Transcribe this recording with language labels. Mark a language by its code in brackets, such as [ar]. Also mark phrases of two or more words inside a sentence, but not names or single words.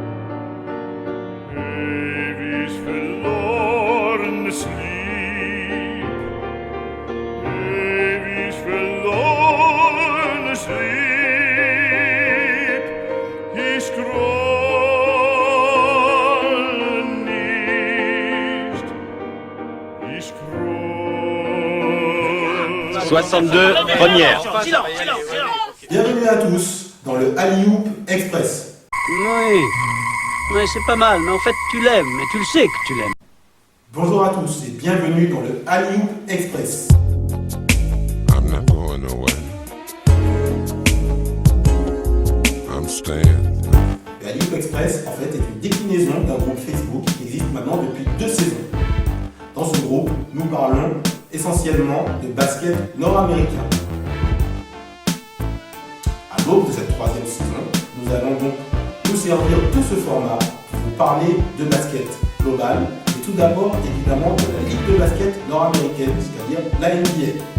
[de] ewig verlorenes Lieb, ewig verlorenes Lieb, ich groll nicht, ich groll. [fr] 62, première. Bienvenue à tous dans le Alley-Oop Express. Oui, c'est pas mal, mais en fait tu l'aimes, et tu le sais que tu l'aimes. Bonjour à tous et bienvenue dans le Alley-Oop Express. [en] I'm not going nowhere. I'm staying. [fr] Le Alley-Oop Express, en fait, est une déclinaison d'un groupe Facebook qui existe maintenant depuis 2 saisons. Dans ce groupe, nous parlons essentiellement de basket nord-américain. À l'aube de cette 3e saison, nous allons donc nous servir de ce format pour vous parler de basket global, et tout d'abord évidemment de la ligue de basket nord-américaine, c'est-à-dire la NBA.